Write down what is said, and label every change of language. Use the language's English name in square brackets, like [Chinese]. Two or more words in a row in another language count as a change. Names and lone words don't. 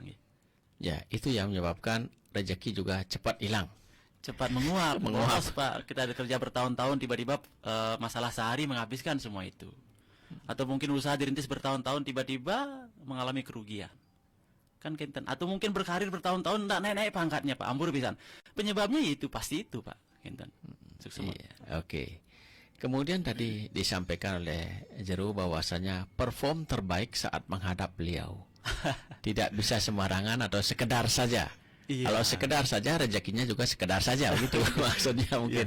[Indonesian] Ya, itu yang menyebabkan rezeki juga cepat hilang. Cepat menguap. Pak. Kita ada kerja bertahun-tahun, tiba-tiba masalah sehari menghabiskan semua itu. Atau mungkin usaha dirintis bertahun-tahun, tiba-tiba mengalami kerugian. Kan kenten. Atau mungkin berkarir bertahun-tahun enggak naik-naik pangkatnya Pak. [Balinese] Ampur pisan. [Indonesian] Penyebabnya itu pasti itu Pak. Kenten. Iya, oke. Kemudian tadi disampaikan oleh Jeru bahwasanya perform terbaik saat menghadap beliau. Tidak bisa sembarangan atau sekedar saja. Iya. Kalau sekedar saja rezekinya juga sekedar saja begitu maksudnya mungkin.